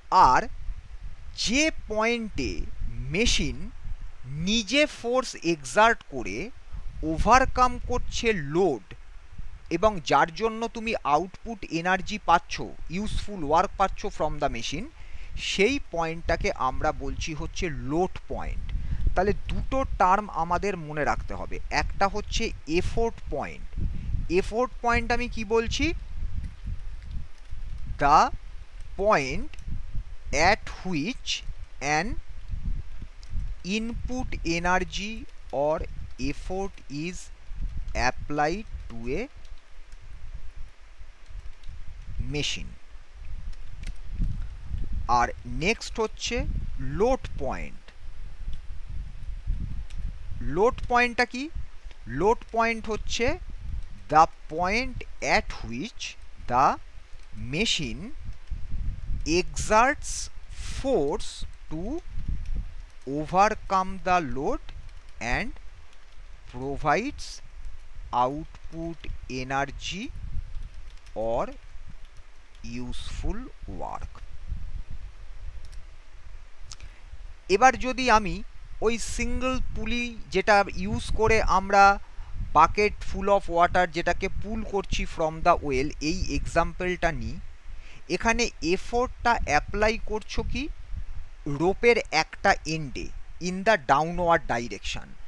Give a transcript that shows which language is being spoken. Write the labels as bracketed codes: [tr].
[bn] আর যে পয়েন্টে মেশিন নিজে ফোর্স এক্সার্ট করে ওভারকাম করছে লোড এবং যার জন্য তুমি আউটপুট এনার্জি পাচ্ছ, ইউজফুল ওয়ার্ক পাচ্ছ ফ্রম দ্য মেশিন, সেই পয়েন্টটাকে আমরা বলছি হচ্ছে লোড পয়েন্ট। তাহলে দুটো টার্ম আমাদের মনে রাখতে হবে, একটা হচ্ছে এফোর্ট পয়েন্ট। এফোর্ট পয়েন্ট আমি কি বলছি? [en] The point at which an input energy or effort is applied to a machine। [bn] আর next হচ্ছে লোড পয়েন্ট। [en] Load পয়েন্টটা কি? Load point হচ্ছে the point at which the machine exerts force to overcome the load and provides output energy or useful work। [bn] এবার যদি আমি ওই single পুলি যেটা ইউজ করে আমরা বাকেট ফুল অফ ওয়াটার যেটাকে পুল করছি ফ্রম দ্য ওয়েল, এই এক্সাম্পলটা নিই, এখানে এফোর্টটা অ্যাপ্লাই করছো কি রোপের একটা এন্ডে ইন দ্য ডাউনওয়ার্ড ডাইরেকশান।